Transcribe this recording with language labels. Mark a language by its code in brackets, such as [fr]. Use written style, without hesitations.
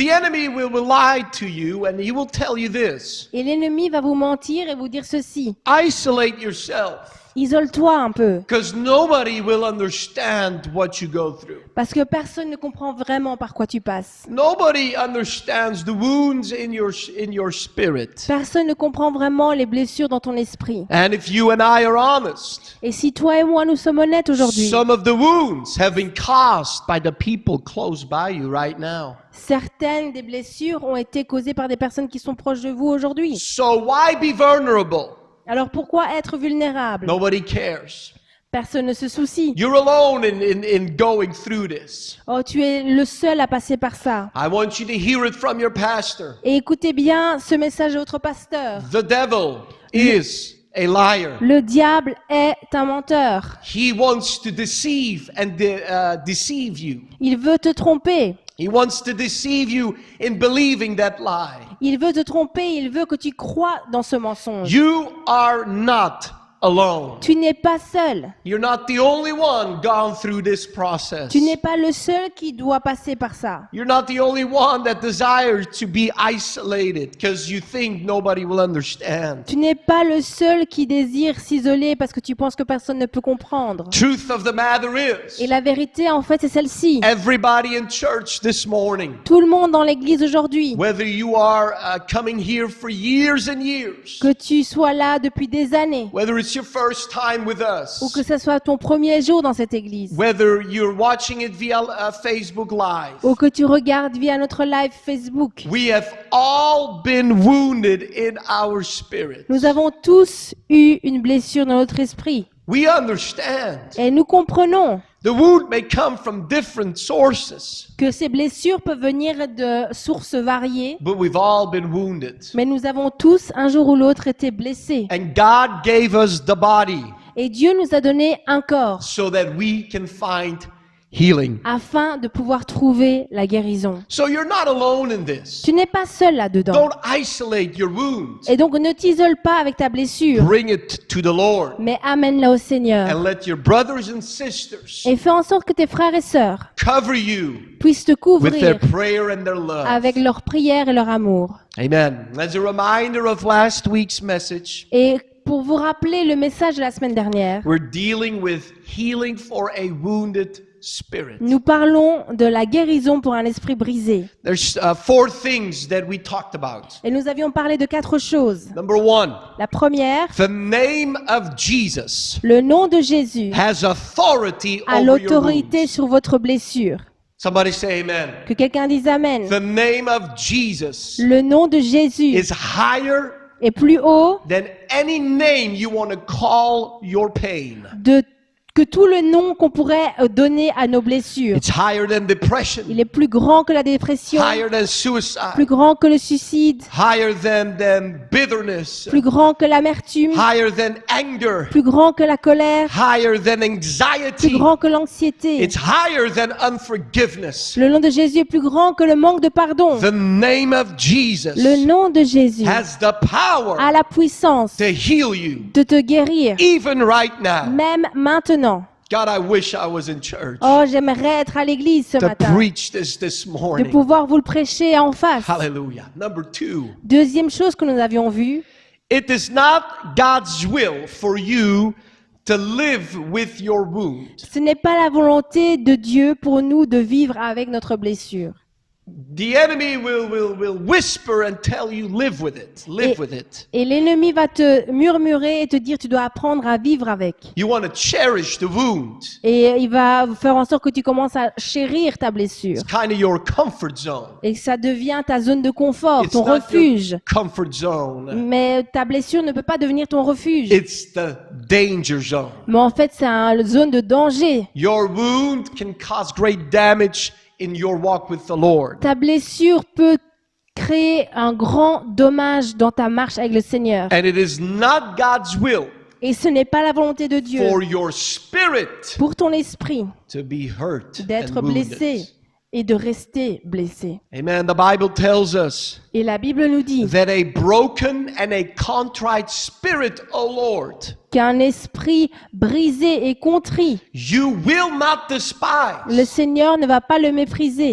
[en] The enemy will lie to you and he will tell you this: [fr] Et l'ennemi va vous mentir et vous dire ceci. [en] isolate yourself, [fr] Isole-toi un peu, [en] because nobody will understand what you go through. [fr] parce que personne ne comprend vraiment par quoi tu passes. [en] Nobody understands the wounds in your spirit. [fr] Personne ne comprend vraiment les blessures dans ton esprit. [en] And if you and I are honest, [fr] Et si toi et moi nous sommes honnêtes aujourd'hui, [en] some of the wounds have been caused by the people close by you right now. [fr] certaines des blessures ont été causées par des personnes qui sont proches de vous aujourd'hui. [en] So why be vulnerable? [fr] Alors pourquoi être vulnérable? [en] Nobody cares. [fr] Personne ne se soucie. [en] You're alone in going through this. [fr] Oh, tu es le seul à passer par ça. [en] I want you to hear it from your pastor. [fr] Et écoutez bien ce message de votre pasteur. [en] The devil is a liar. [fr] Le diable est un menteur. [en] He wants to deceive and deceive you. [fr] Il veut te tromper. [en] He wants to deceive you in believing that lie. [fr] Il veut te tromper. Il veut que tu crois dans ce mensonge. [en] You are not alone. [fr] Tu n'es pas seul. [en] You're not the only one gone through this process. [fr] Tu n'es pas le seul qui doit passer par ça. [en] You're not the only one that desires to be isolated because you think nobody will understand. [fr] Tu n'es pas le seul qui désire s'isoler parce que tu penses que personne ne peut comprendre. [en] Truth of the matter [fr] Et [en] is, [fr] la vérité, en fait, c'est celle-ci. [en] everybody in church this morning, [fr] Tout le monde dans l'église aujourd'hui, [en] whether you are coming here for years and years, [fr] que tu sois là depuis des années, [en] whether it's your first time with [fr] ou [en] us, [fr] que ce soit ton premier jour dans cette église, [en] whether you're watching it via Facebook Live, [fr] ou que tu regardes via notre live Facebook, [en] we have all been wounded in our spirit. [fr] nous avons tous eu une blessure dans notre esprit. [en] We understand. [fr] Et nous comprenons [en] The wound may come from different sources, [fr] que ces blessures peuvent venir de sources variées, [en] but we've all been wounded. [fr] mais nous avons tous, un jour ou l'autre, été blessés. [en] And God gave us the body [fr] Et Dieu nous a donné un corps [en] so that we can find healing. [fr] afin de pouvoir trouver la guérison. [en] So you're not alone in this. [fr] Tu n'es pas seul là-dedans. [en] Don't isolate your wounds. [fr] Et donc ne t'isole pas avec ta blessure, [en] Bring it to the Lord [fr] mais amène-la au Seigneur. [en] and let your brothers and sisters [fr] Et fais en sorte que tes frères et sœurs [en] cover you [fr] puissent te [en] with their [fr] couvrir [en] prayer and their love. [fr] avec leur prière et leur amour. [en] Amen. As a reminder of last week's message, [fr] Et pour vous rappeler le message de la semaine dernière, [en] we're dealing with healing for a wounded spirit. [fr] nous parlons de la guérison pour un esprit brisé. [en] There's 4 things that we talked about. [fr] Et nous avions parlé de 4 choses. [en] Number 1, [fr] La première, [en] the name of Jesus [fr] le nom de Jésus [en] has authority [fr] a [en] over your [fr] l'autorité [en] wounds. [fr] sur votre blessure. [en] Somebody say amen. [fr] Que quelqu'un dise Amen. [en] The name of Jesus [fr] Le nom de Jésus [en] is higher [fr] est plus haut [en] than any name you want to call your pain. [fr] que tout le nom qu'on pourrait donner à nos blessures. [en] It's higher than depression, [fr] Il est plus grand que la dépression, [en] higher than [fr] plus [en] suicide, [fr] grand que le suicide, [en] higher than bitterness, [fr] plus grand que l'amertume, [en] higher than anger, [fr] plus grand que la colère, [en] higher than [fr] plus [en] anxiety. [fr] grand que l'anxiété. [en] It's higher than unforgiveness. [fr] Le nom de Jésus est plus grand que le manque de pardon. [en] The name of Jesus [fr] Le nom de Jésus [en] has the power [fr] a la puissance [en] to heal you, [fr] de te guérir, [en] even right now. [fr] même maintenant. [en] God, I wish I was in church [fr] Oh, j'aimerais être à l'église ce [en] to [fr] matin, [en] preach this [fr] de [en] morning. [fr] pouvoir vous le prêcher en face. [en] Hallelujah. Number 2, [fr] Deuxième chose que nous avions vue, [en] it is not God's will for you to live with your wound. [fr] ce n'est pas la volonté de Dieu pour nous de vivre avec notre blessure. [en] The enemy will whisper and tell you, live with it, live with it. [fr] Et l'ennemi va te murmurer et te dire tu dois apprendre à vivre avec. [en] You want to cherish the wound. [fr] Et il va faire en sorte que tu commences à chérir ta blessure. [en] It's kind of your comfort zone. [fr] Et que ça devient ta zone de confort, [en] It's [fr] ton [en] not [fr] refuge. [en] your comfort zone. [fr] Mais ta blessure ne peut pas devenir ton refuge. [en] It's the danger zone. [fr] Mais en fait, c'est une zone de danger. [en] Your wound can cause great damage in your walk with the Lord. [fr] Ta blessure peut créer un grand dommage dans ta marche avec le Seigneur. [en] And it is not God's will [fr] Et ce n'est pas la volonté de Dieu [en] for your spirit [fr] pour ton esprit [en] to be hurt [fr] d'être [en] and [fr] blessé [en] wounded. [fr] et de rester blessé. [en] Amen. The Bible tells us [fr] Et la Bible nous dit [en] that a broken and a contrite spirit, O Lord, [fr] qu'un esprit brisé et contrit, [en] you will not [fr] le [en] despise. [fr] Seigneur ne va pas le mépriser.